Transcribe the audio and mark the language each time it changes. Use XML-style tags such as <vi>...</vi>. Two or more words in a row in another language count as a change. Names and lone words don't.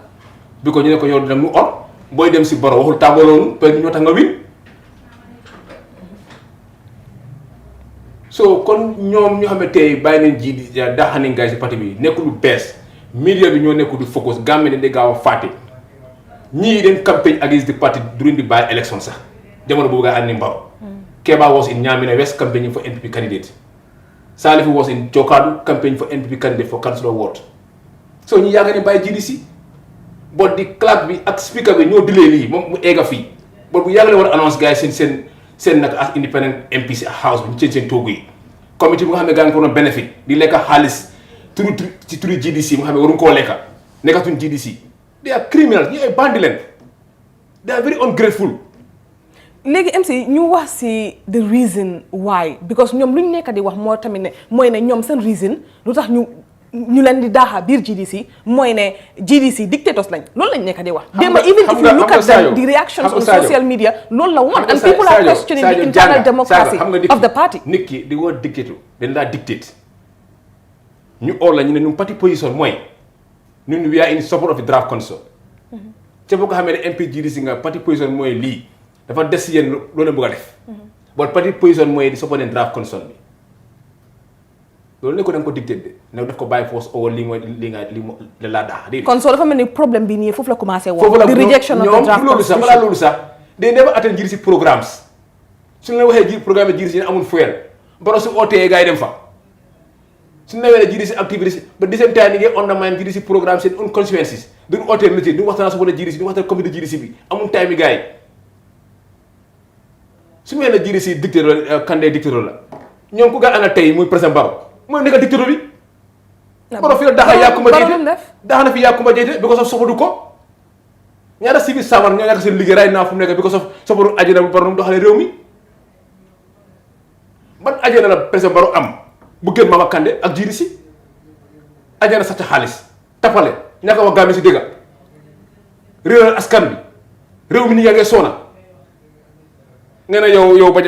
<wo>bi ko ñu ne ko yow dem mu on booy dem si Barrow waxul tàmbaloonu</wo> <fr>peut être</fr> <wo>ñoo tax nga win so kon ñoom ñoo xam ne tey bàyyi nañ ji daaxanin gars yi si parti bi nekkul lu bees. media bi ñoo nekk du focus Gambie dañ gaaw a fàtte ñii den campagne</wo> <en>against the party during the by election</en> <wo>sax jamono boobu gaa ànd ni Barrow Keba</wo> <en>was in Nyamina West campaigning for NPP candidate Salifou was in Jokadu campaigning for NPP candidate for councillor ward</en> <wo>so ñu yàgg ne bàyyi GDC but di clerk bi ak speaker bi ñoo dilee lii moom mu egga fii but bu yàgg la war a annonce gars yi seen nag</wo> <en>as independent MP</en> <wo>si house bi ñu change seen toogu yi comité bi nga xam ne gaa ngi ko doon benefit di lekk xaalis ci turu GDC mu xam ne waruñu koo lekka nekkatuñ GDC</wo> <en>they are criminals</en> <wo>ñu ay bandi leen</wo> <en>they are very ungrateful.</en> <wo>léegi MC ñu wax si</wo> <en>the reason why because</en> <wo>ñoom lu ñu nekk di wax moo tamit ne mooy ne ñoom seen reason lu tax ñu leen di daaxa biir GDC mooy ne GDC dictators lañ loolu lañ nekk di wax.</wo> <en>démb even if you look at the reactions on social media</en> <wo>loolu la woon</wo> <en>and people are questioning the internal democracy of the party.</en> <wo>nit ki di woo dictator dañ laa dictate ñu oo la ñu ne ñun parti position mooy ñun</wo> <en>we are in support of the draft constitution.</en> <wo>te boo ko xamee ne MP GDC nga parti position mooy lii dafa des si yéen loolu la bëgg a def. bon parti position mooy di support leen</wo> <en>draft constitution</en> <wo>bi loolu ne ko da nga ko dictate de ne daf ko bàyyi force oo lii mooy lii nga laa daax. kon soo dafa mel ni problème bi nii foofu la commencé woon.</wo> <en>the rejection of the draft constitution</en> <wo>balaa loolu sax day</wo> <en>never attend GDC programmes</en> <wo>suñu la waxee ji programme GDC amul fuel baro su ootee gars yi dem fa. suñu newee ne GDC activité ba</wo> <fr>deuxième temps</fr> <wo>ni ngay</wo> <en>undermine GDC programme</en> <wo>seen</wo> <en>own consequences</en> <wo>duñu ootee métier duñu waxtaan su ko ne GDC duñu waxtaan comité GDC bi amul time yi gars yi suñu nee ne GDC dictateur la Kandeh dictateur la ñoom ku gaa ana tey muy président Barrow mooy nekk dictateur bi Barrow fi la daxa Yakumba Jeyte daxa na fi Yakumba Jeyte</wo> <en>because of</en> <wo>soxadu ko ñaata</wo> <en>civil servant</en> <wo>ñoo ñàkk seen liggéey ray naa fu mu nekk</wo> <en>because of</en> <wo>soxadu ajana bu Barrow mu doxalee réew mi ban ajana la président Barrow am bu gën Mama Kandeh ak GDC ajana sax xaalis tapale ñàkk a wax Gambie si dégga réew askan bi réew mi ni yaa ngee soona nga ne yow ba</wo>